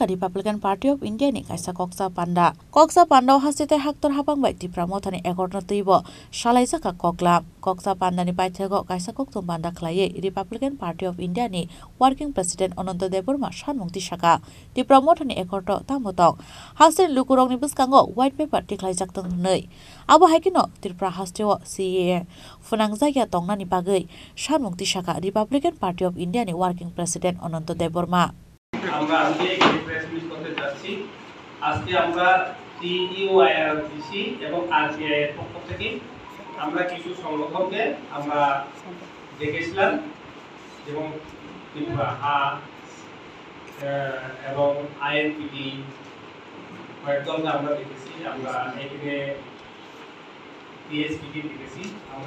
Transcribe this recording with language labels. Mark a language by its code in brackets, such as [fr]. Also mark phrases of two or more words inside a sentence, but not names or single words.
[trp] Republican Party of India ni kaisa Koksa Panda hastite haktor hapangbai Tripura mothani ekor notuibo salaijaka Koksa Panda ni paithego kaisa koktum panda khlaiye Republican Party of India ni [en] working president [trp] Ananto Deborma sanmung tisaka Tripura mothani ekorto tamotong hastini lukurokni buskango [en] white paper [trp] tiklaijak tong hnei abo haikino Tripura hasteo CAA phanangjagya tongnani bagai sanmung tisaka Republican Party of India ni [en] working president [trp] Ananto Deborma [bn] আমরা আজকে এই প্রেস মিট করতে যাচ্ছি আজকে আমরা টিইউআইআরজিসি এবং আরজিআই এর পক্ষ থেকে আমরা কিছু সংগঠনকে আমরা দেখেছিলাম এবং ত্রিপুরা এবং আইএনপিটি কয়েকজনকে আমরা দেখেছি আমরা এখানে পিএসপিটি দেখেছি আমরা